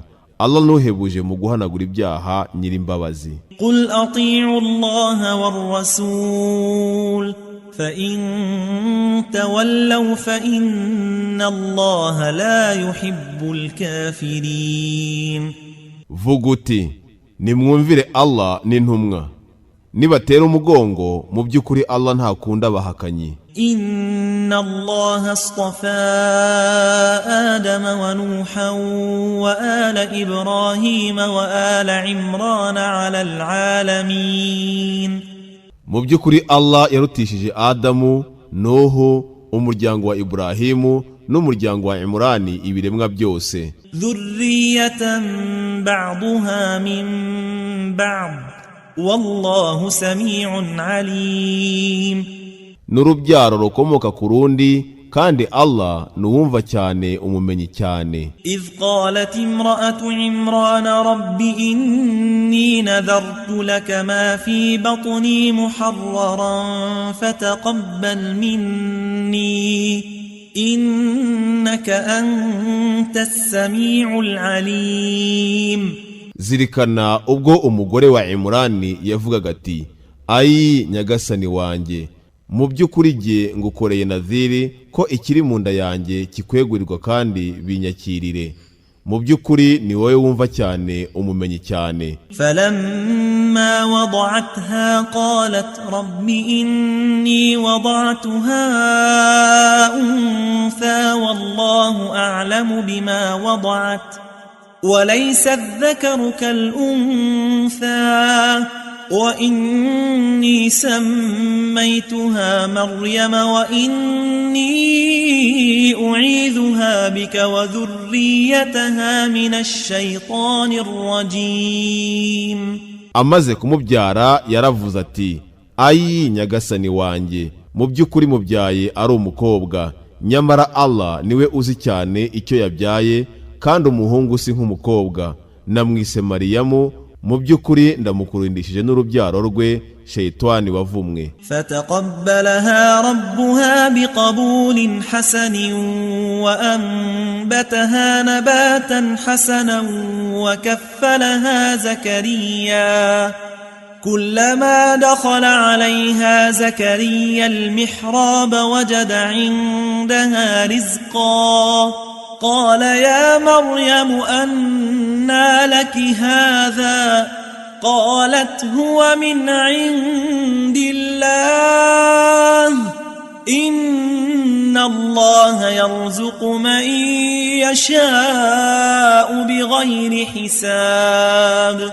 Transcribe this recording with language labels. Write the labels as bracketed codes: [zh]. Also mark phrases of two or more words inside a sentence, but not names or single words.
[rw] Allah nuhebuje mu guhanagura ibyaha nyir'imbabazi. [ar] قل أطيعوا الله والرسول فإن تولوا فإن الله لا يحب الكافرين. [rw] Vuguti nimwumvire Allah n'intumwa, nibatera umugongo mu by'ukuri Allah ntakunda bahakanyi. [ar] إن الله اصطفى آدم ونوحا وآل إبراهيم وآل عمران على العالمين. [rw] Mu by'ukuri Allah yarutishije Adamu, Nuhu, umuryango wa Ibrahimu n'umuryango wa Imrani ibiremwa byose. [ar] ذرية بعضها من بعض والله سميع عليم. [rw] N'urubyaro rukomoka ku rundi kandi Allah nuwumva cyane umumenyi cyane. [ar] إذ قالت امرأة عمران رب إني نذرت لك ما في بطني محررا فتقبل مني إنك أنت السميع العليم. [rw] Zirikana ubwo umugore wa Imrani yavugaga ati, ayi nyagasani wanjye, mu by'ukuri jye ngukoreye nadhiri ko ikiri mu nda yanjye kikwegurirwa kandi binyakirire. Mu by'ukuri ni wowe wumva cyane umumenyi cyane. [ar] فلما وضعتها قالت رب إني وضعتها أنثى والله أعلم بما وضعت وليس الذكر كالأنثى وإني سميتها مريم وإني أعيذها بك وذريتها من الشيطان الرجيم. [rw] Amaze kumubyara yaravuze ati, ayi nyagasani wanjye, mu by'ukuri mubyaye ari umukobwa, nyamara Allah niwe uzi cyane icyo yabyaye kandi umuhungu si nk'umukobwa. Namwise Mariyamu, mu by'ukuri ndamukurindishije n'urubyaro rwe shayitani wavumwe. [ar] فتقبلها ربها بقبول حسن وأنبتها نباتا حسنا وكفلها زكريا كلما دخل عليها زكريا المحراب وجد عندها رزقا قال يا مريم أنى لك هذا قالت هو من عند الله إن الله يرزق من يشاء بغير حساب.